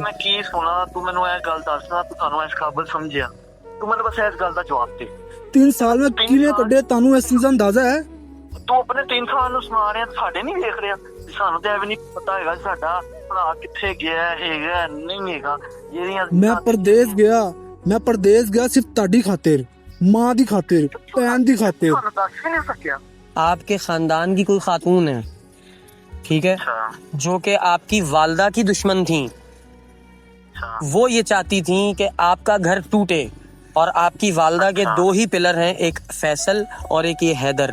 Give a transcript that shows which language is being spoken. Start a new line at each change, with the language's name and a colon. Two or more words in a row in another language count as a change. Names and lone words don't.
Punjabi: ਮੈਂ ਕੀ ਸੁਣਾ, ਤੂੰ ਮੈਨੂੰ ਇਹ ਗੱਲ ਦੱਸਣਾ, ਤੂੰ ਤੁਹਾਨੂੰ ਇਸ ਕਾਬਲ ਸਮਝਿਆ, ਤੂੰ ਮੈਨੂੰ ਬਸ ਇਸ ਗੱਲ ਦਾ ਜਵਾਬ ਦੇ। 3 ਸਾਲ ਮੈਂ ਕਿਵੇਂ ਕੱਢੇ ਤੁਹਾਨੂੰ ਇਸ ਚੀਜ਼ ਦਾ ਅੰਦਾਜ਼ਾ ਹੈ? ਤੂੰ ਆਪਣੇ 3 ਸਾਲ ਨੂੰ ਸੁਣਾ ਰਿਹਾ, ਸਾਡੇ ਨਹੀਂ ਦੇਖ ਰਿਹਾ। ਸਾਨੂੰ ਤਾਂ ਇਹ ਵੀ ਨਹੀਂ ਪਤਾ ਹੈਗਾ ਸਾਡਾ ਭਰਾ ਕਿੱਥੇ ਗਿਆ ਹੈਗਾ ਨਹੀਂ ਹੈਗਾ। ਜਿਹੜੀਆਂ ਮੈਂ ਪਰਦੇਸ ਗਿਆ ਸਿਰਫ਼ ਤਾੜੀ ਖ਼ਾਤਰ, ਮਾਂ ਦੀ ਖ਼ਾਤਰ, ਭੈਣ ਦੀ ਖ਼ਾਤਰ। ਤੁਹਾਨੂੰ ਦੱਸ ਵੀ ਨਹੀਂ सकिया।
Urdu: آپ کے خاندان کی کوئی خاتون ہے، ٹھیک ہے، جو کہ آپ کی والدہ کی دشمن تھی. وہ یہ چاہتی تھی کہ آپ کا گھر ٹوٹے اور آپ کی والدہ کے 2 ہی پلر ہیں، ایک فیصل اور ایک یہ حیدر.